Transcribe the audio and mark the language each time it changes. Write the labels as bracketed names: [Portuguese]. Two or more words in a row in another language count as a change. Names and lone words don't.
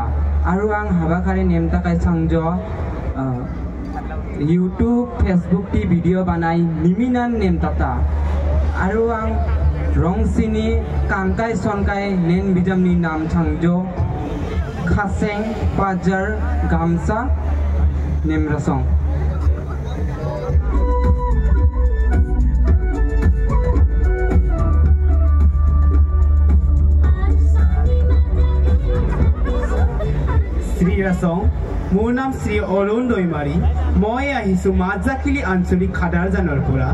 [Dimasa] Aru ang habakari nemtakai sangjo YouTube, Facebook ti video banai niminan nemtata. Aru ang rongsini kamkai sonkai nen bijamni nam sangjo. Khaseng, Pajar, Gamsa, Nemrasong. [Assamese] শ্ৰীৰাছং, মোৰ নাম শ্ৰী অৰুণ দৈমাৰী। মই আহিছোঁ মাজাকিলি আঞ্চলিক খাদাৰজানৰ পৰা।